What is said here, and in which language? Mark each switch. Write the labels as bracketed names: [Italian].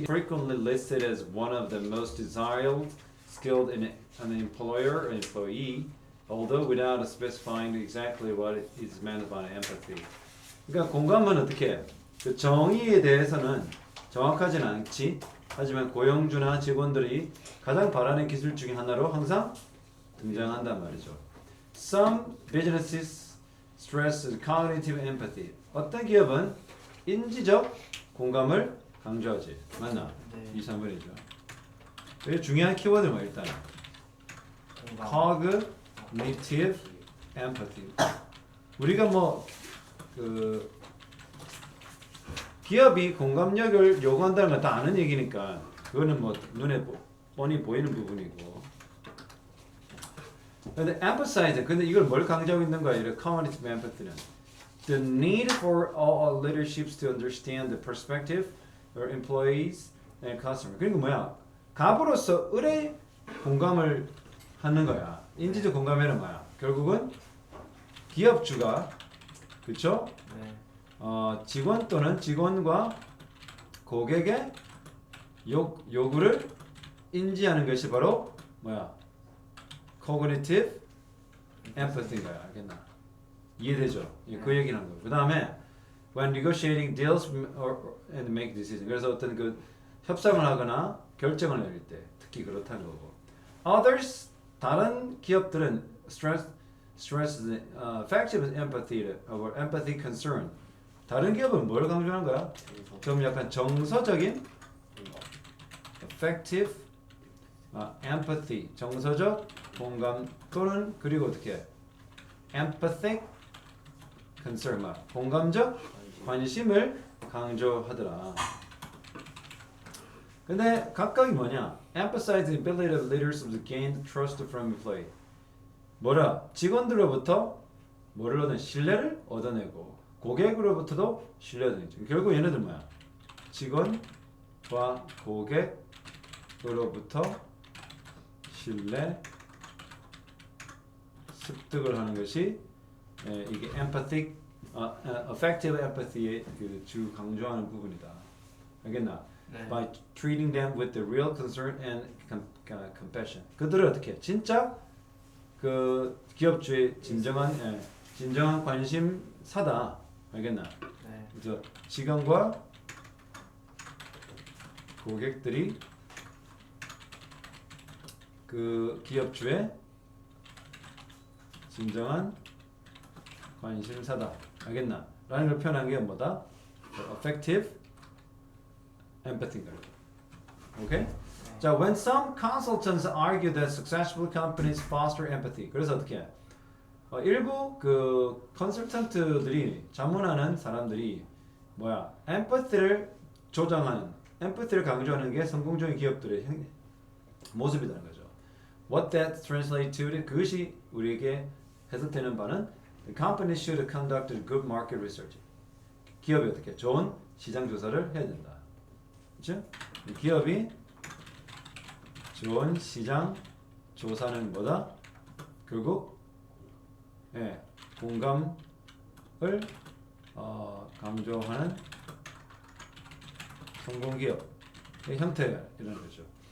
[English] frequently listed as one of the most desired skilled in an employer or employee, although without specifying exactly what is meant by empathy. [Korean] 그러니까 공감은 어떻게 해? 그 정의에 대해서는 정확하진 않지. 하지만 고용주나 직원들이 가장 바라는 기술 중에 하나로 항상 등장한단 말이죠. [English] Some businesses stress cognitive empathy. [Korean] 어떤 기업은 인지적 공감을 강조하지. 맞나? 네. 2, 3번이죠. 되게 중요한 키워드만 일단. [English] Cognitive empathy. [Korean] 우리가 그 기업이 공감력을 요구한다는 건 다 아는 얘기니까 그거는 눈에 뻔히 보이는 부분이고. 근데 emphasize, 근데 이걸 뭘 강조하고 있는 거야? [English] 이 cognitive empathy는 the need for all leaderships to understand the perspective of employees and customers. [Korean] 그러니까 뭐야? 갑으로서 을의 공감을 하는 거야. 인지적 공감에는 뭐야? 결국은 기업주가 그렇죠? 네. 직원 또는 직원과 고객의 요구를 인지하는 것이 바로 뭐야? cognitive empathy인 거야. 알겠나? 이해되죠? 그 얘기를 하는 거고. 그 다음에 [English] when negotiating deals and make decisions. [Korean] 그래서 어떤 그 협상을 하거나 결정을 내릴 때 특히 그렇다는 거고. [English] Others [Korean] 다른 기업들은 [English] stress effective empathy or empathy concern. [Korean] 다른 기업은 뭘 강조하는 거야? 좀 약간 정서적인 effective empathy 정서적 공감 또는 그리고 어떻게 empathic concern 공감적 관심을 강조하더라. 근데 각각이 뭐냐? [English] Emphasize the ability of leaders to gain trust from employee. [Korean] 뭐라? 직원들로부터 뭐를 얻는 신뢰를 얻어내고 고객으로부터도 신뢰를 얻는. 결국 얘네들 뭐야? 직원과 고객으로부터 신뢰 습득을 하는 것이 이게 empathic, effective empathy의 그 주 강조하는 부분이다. 알겠나? 네. [English] By treating them with the real concern and compassion. [Korean] 그들을 어떻게? 진짜 그 기업주의 진정한 관심사다. 알겠나? 네. 그래서 직원과 고객들이 그 기업주의 진정한 관심사다. 알겠나? 라는 걸 표현한 게 뭐다? [English] Effective empathy인 거예요. [Korean] 오케이? [English] 자, when some consultants argue that successful companies foster empathy. [Korean] 그래서 어떻게 해? 일부 그 컨설턴트들이 자문하는 사람들이 뭐야? empathy를 조장하는, empathy를 강조하는 게 성공적인 기업들의 모습이라는 거죠. [English] What that translates to, [Korean] 그것이 우리에게 해석되는 바는 [English] the company should conduct good market research. [Korean] 기업이 어떻게 좋은 시장 조사를 해야 된다. 그렇죠? 기업이 좋은 시장 조사는 뭐다? 결국 공감을 강조하는 성공 기업의 형태라는 거죠.